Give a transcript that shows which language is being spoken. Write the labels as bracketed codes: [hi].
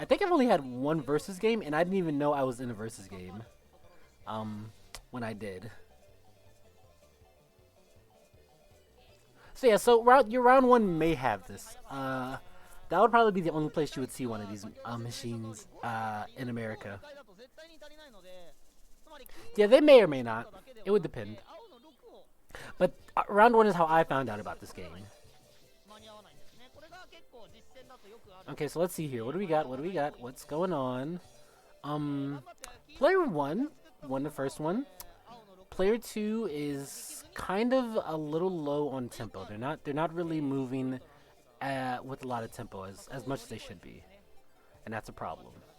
[en] I think I've only had one versus game, and I didn't even know I was in a versus game when I did. So yeah, so your round 1 may have this. That would probably be the only place you would see one of these machines in America. [ja] 回だと絶対に足りないので、つまり [en] Yeah, they may or may not. It would depend. [ja] 青の6を [en] But round 1 is how I found out about this game. [ja] 間に合わないんですね。これが結構 [en] Okay, so let's see here. What do we got? What do we got? What's going on? Player 1 won the first one. Player 2 is kind of a little low on tempo. They're not really moving with a lot of tempo as much as they should be, and that's a problem.